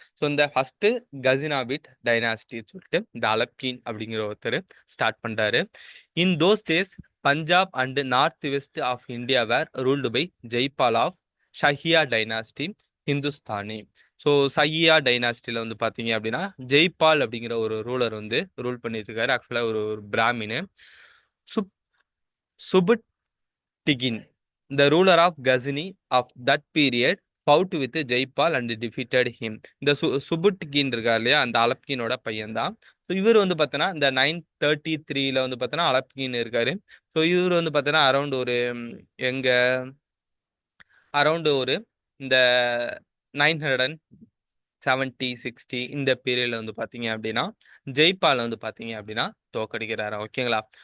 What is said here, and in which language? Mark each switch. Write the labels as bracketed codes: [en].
[ta] So இந்த first கசினாவிட் dynasty சொல்லிட்டு இந்த அலப்கீன் அப்படிங்கிற ஒருத்தர் ஸ்டார்ட் பண்றாரு. [en] In those days Punjab and north west of India were ruled by Jaipal of Shahiya dynasty Hindustani. [ta] So சஹியா டைனாஸ்டியில் வந்து பார்த்தீங்க அப்படின்னா ஜெய்பால் அப்படிங்கிற ஒரு ரூலர் வந்து ரூல் பண்ணிட்டு இருக்காரு. ஆக்சுவலாக ஒரு பிராமின். [en] சுப் Sabuktigin, the ruler of Ghazni of that period, fought with Jaipal and defeated him. [ta] இந்த சுபுட்கின் இருக்கார் இல்லையா, அந்த அலப்கினோட பையன் தான். ஸோ இவர் வந்து பார்த்தோன்னா இந்த 933 வந்து பார்த்தோன்னா அலப்கின் இருக்காரு. ஸோ இவர் வந்து பார்த்தோன்னா எங்க அரௌண்ட் ஒரு இந்த 970 60 இந்த பீரியட்ல வந்து பார்த்தீங்க அப்படின்னா ஜெய்பால் வந்து பார்த்தீங்க அப்படின்னா தோக்கடிக்கிறாரு. ஓகேங்களா?